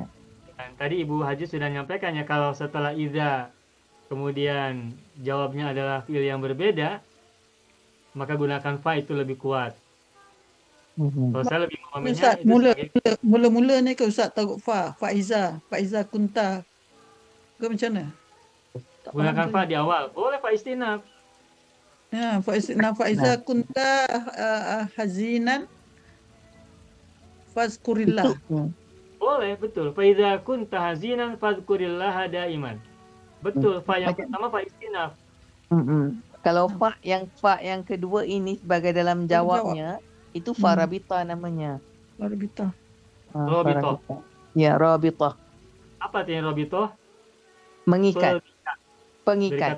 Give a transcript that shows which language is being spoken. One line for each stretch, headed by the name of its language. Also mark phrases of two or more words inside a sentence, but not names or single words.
Indonesian: Dan tadi Ibu Haji sudah menyampaikan ya, kalau setelah idza kemudian jawabnya adalah fi'il yang berbeda, maka gunakan fa itu lebih kuat. Kalau saya lebih memahaminya Ustaz, itu sebagai
Malay: mula-mula ni ke Ustaz taruh
Arabic: فإذا كنت.
Malay: Ke macam mana?
Indonesian: gunakan fa di awal. Boleh
Arabic: فاء استئناف. Ya, فإذا كنت حزينا فاذكر الله.
Indonesian: Boleh, betul.
Arabic: فإذا كنت حزينا فاذكر الله دائما.
Indonesian: Betul, fa yang pertama
Arabic: فاء استئناف.
Indonesian: Kalau fa yang kedua ini sebagai dalam jawabnya, itu
Arabic: فاء رابطة
Indonesian: namanya. Rabita. Rabita. Ya, rabita. Apa artinya rabita? Mengikat. Pengikat.